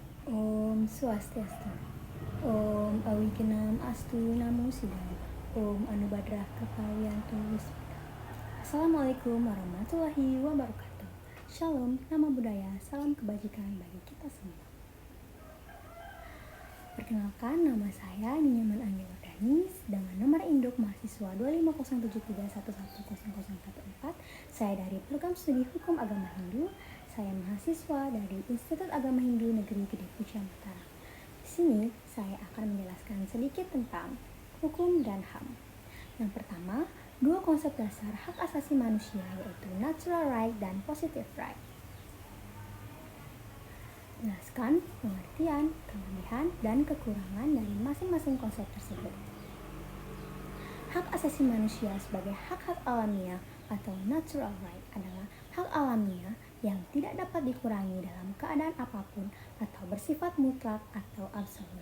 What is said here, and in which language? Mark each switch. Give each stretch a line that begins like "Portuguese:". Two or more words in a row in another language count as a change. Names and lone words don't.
Sanskrit: Om Swastiastu. Om Awigenam Astu Namo Sidaya. Om Anubadrah Kekawiyantu Wismita.
Arabic: السلام عليكم ورحمة الله وبركاته.
Indonesian: Shalom, nama budaya, salam kebajikan bagi kita semua. Perkenalkan, nama saya Ninyaman Anggi Wardani dengan nomor induk mahasiswa 25073110014. Saya dari Program Studi Hukum Agama Hindu. Saya mahasiswa dari Institut Agama Hindu Negeri Gede Puja Mataram. Di sini saya akan menjelaskan sedikit tentang hukum dan HAM. Yang pertama, dua konsep dasar hak asasi manusia yaitu
English: natural right
Indonesian: dan
English: positive right.
Indonesian: Jelaskan pengertian, kelebihan, dan kekurangan dari masing-masing konsep tersebut. Hak asasi manusia sebagai hak-hak alamiah atau
English: natural right
Indonesian: adalah hak alamiah yang tidak dapat dikurangi dalam keadaan apapun atau bersifat mutlak atau absolut.